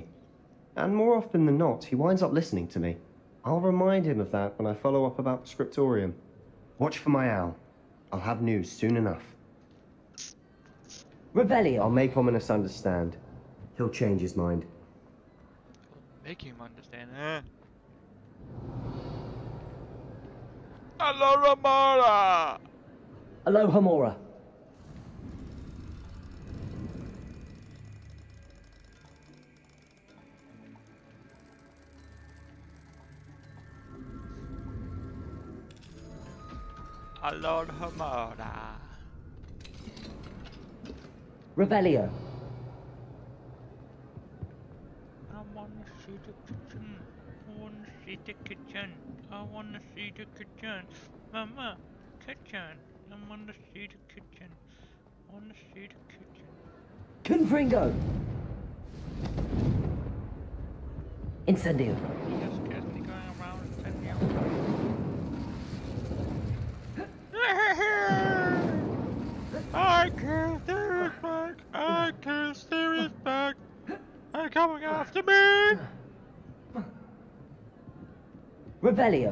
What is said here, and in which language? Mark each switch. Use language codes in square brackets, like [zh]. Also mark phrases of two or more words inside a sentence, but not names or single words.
[en] And more often than not, he winds up listening to me. I'll remind him of that when I follow up about the scriptorium. Watch for my owl. I'll have news soon enough. Revelio. I'll make Ominous understand. He'll change his mind. Make him understand, huh? Aloha Mora! Aloha Mora. Aloha Mora. Revelio. I wanna see the kitchen. I wanna see the kitchen. I wanna see the kitchen. Mama, kitchen. I wanna see the kitchen. I wanna see the kitchen. Confringo. Incendio. Just get me going around incendio. I kill Sirius back! I kill Sirius back! They're coming after me! Revelio.